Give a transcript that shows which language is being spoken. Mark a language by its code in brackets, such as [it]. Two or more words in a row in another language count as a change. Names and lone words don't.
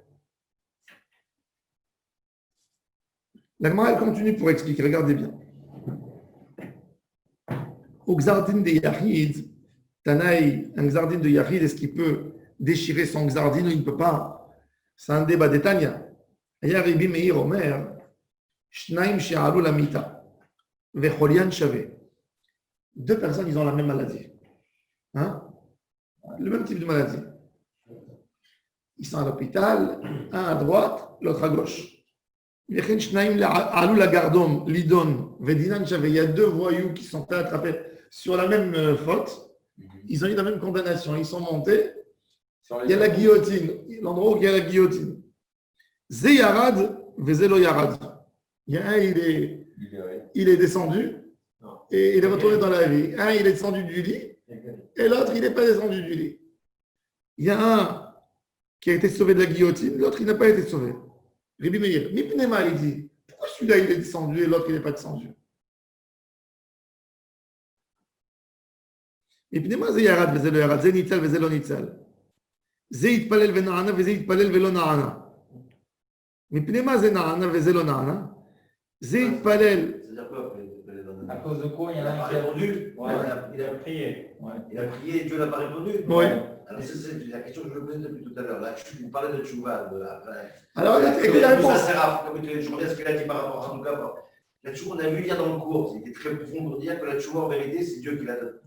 [fr] La Gemara, elle continue pour expliquer. Regardez bien. Au Xardin de Yahid, Tanaï, un Xardin de Yahid, est-ce qu'il peut déchirer son Xardin ou il ne peut pas? C'est un débat d'Etania. Rabbi Meir [he] אומר, שניים שעלו למיטה, וחוליין שווה. [fr] 2 personnes, ils ont la même maladie. Hein? Le même type de maladie. Ils sont à l'hôpital, un à droite, l'autre à gauche. Il y a 2 voyous qui sont attrapés sur la même faute. Ils ont eu la même condamnation. Ils sont montés. Il y a la guillotine. L'endroit où il y a la guillotine. [he] זה ירד, וזה לא ירד. [fr] Il y a un, il est descendu et il est retourné dans la vie. Un, il est descendu du lit et l'autre, il n'est pas descendu du lit. Il y a un qui a été sauvé de la guillotine, l'autre, il n'a pas été sauvé. Rabbi Meir, Mipnema, il dit, pourquoi celui-là, il est descendu et l'autre, il n'est pas descendu? [he] מפני מה, זה ירד, וזה לא ירד, זה ניצל, וזה לא ניצל. זה יתפלל ונענה, וזה יתפלל ולא נענה. מפני מה זה נענה וזה לא נענה? זה יתפלל. [fr] À cause de quoi il y en a pas un qui a répondu. Ouais. Il a prié. Ouais. Il a prié et Dieu n'a pas répondu. Oui. Alors, c'est la question que je me posais depuis tout à l'heure. Là, tu parlais de Tchouva. Alors, écoutez la réponse. Je reviens à ce qu'il a dit par rapport à Hanouka. La Tchouva, on a vu hier dans le cours, c'était très profond pour dire que la Tchouva, en vérité, c'est Dieu qui la donne.